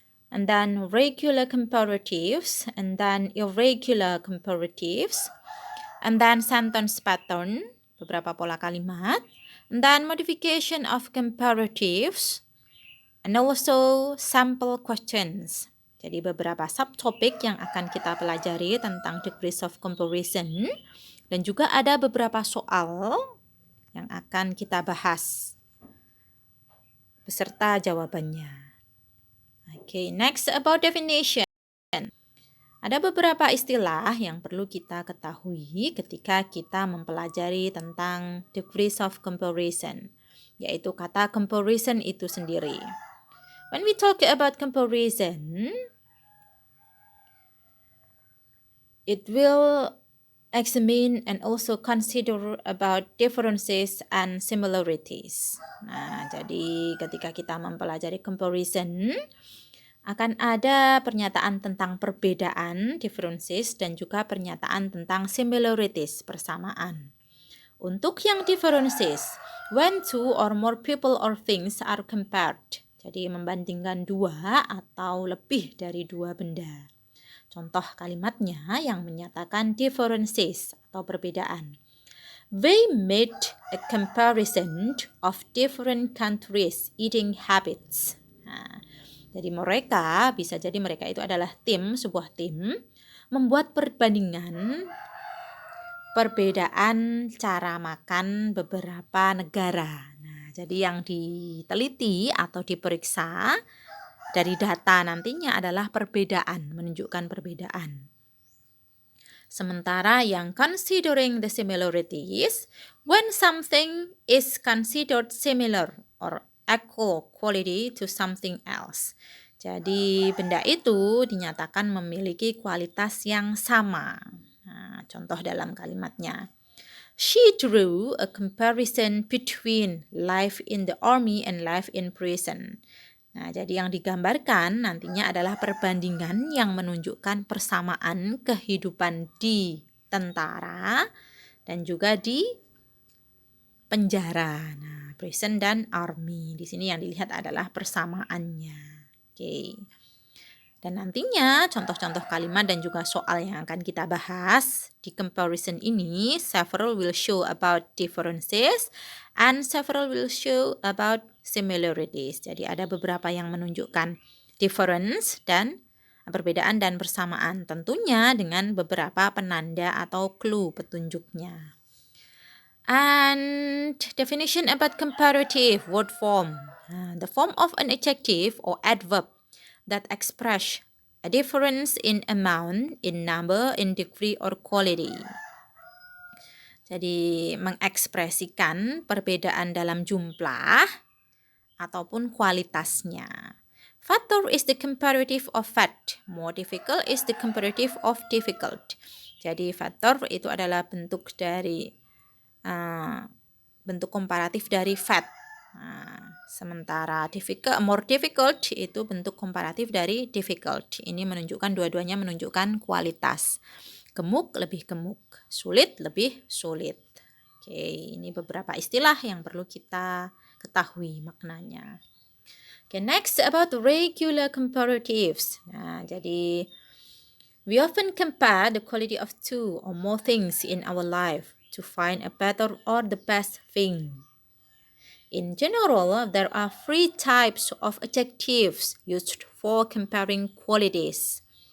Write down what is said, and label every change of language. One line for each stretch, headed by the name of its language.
English: And then regular comparatives, and then irregular comparatives, and then sentence pattern,
Indonesian: beberapa pola kalimat,
English: and then modification of comparatives, and also sample questions.
Indonesian: Jadi beberapa subtopik yang akan kita pelajari tentang degrees of comparison, dan juga ada beberapa soal yang akan kita bahas beserta jawabannya.
English: Okay, next about definition.
Indonesian: Ada beberapa istilah yang perlu kita ketahui ketika kita mempelajari tentang degrees of comparison, yaitu kata comparison itu sendiri.
English: When we talk about comparison, it will examine and also consider about differences and similarities.
Indonesian: Nah, jadi ketika kita mempelajari comparison, akan ada pernyataan tentang perbedaan, differences, dan juga pernyataan tentang similarities, persamaan. Untuk yang differences,
English: when two or more people or things are compared,
Indonesian: jadi membandingkan dua atau lebih dari dua benda. Contoh kalimatnya yang menyatakan differences atau perbedaan.
English: They made a comparison of different countries' eating habits.
Indonesian: Nah, jadi mereka, bisa jadi mereka itu adalah tim, sebuah tim, membuat perbandingan perbedaan cara makan beberapa negara. Nah, jadi yang diteliti atau diperiksa dari data nantinya adalah perbedaan, menunjukkan perbedaan. Sementara yang
English: considering the similarities, when something is considered similar or equal quality to something else.
Indonesian: Jadi benda itu dinyatakan memiliki kualitas yang sama. Nah, contoh dalam kalimatnya.
English: She drew a comparison between life in the army and life in prison.
Indonesian: Nah, jadi yang digambarkan nantinya adalah perbandingan yang menunjukkan persamaan kehidupan di tentara dan juga di penjara. Nah, prison dan army. Di sini yang dilihat adalah persamaannya. Oke. Dan nantinya contoh-contoh kalimat dan juga soal yang akan kita bahas di comparison ini,
English: several will show about differences and several will show about similarities.
Indonesian: Jadi ada beberapa yang menunjukkan difference dan perbedaan dan persamaan, tentunya dengan beberapa penanda atau clue petunjuknya.
English: And definition about comparative word form. The form of an adjective or adverb that express a difference in amount, in number, in degree, or quality.
Indonesian: Jadi mengekspresikan perbedaan dalam jumlah ataupun kualitasnya.
English: Fatter is the comparative of fat. More difficult is the comparative of difficult.
Indonesian: Jadi fatter itu adalah bentuk dari bentuk komparatif dari fat. Sementara more difficult itu bentuk komparatif dari difficult. Ini menunjukkan dua-duanya menunjukkan kualitas. Gemuk lebih gemuk, sulit lebih sulit. Oke, ini beberapa istilah yang perlu kita ketahui maknanya.
English: Okay, next about regular comparatives.
Indonesian: Nah, jadi
English: we often compare the quality of two or more things in our life to find a better or the best thing. In general, there are three types of adjectives used for comparing qualities.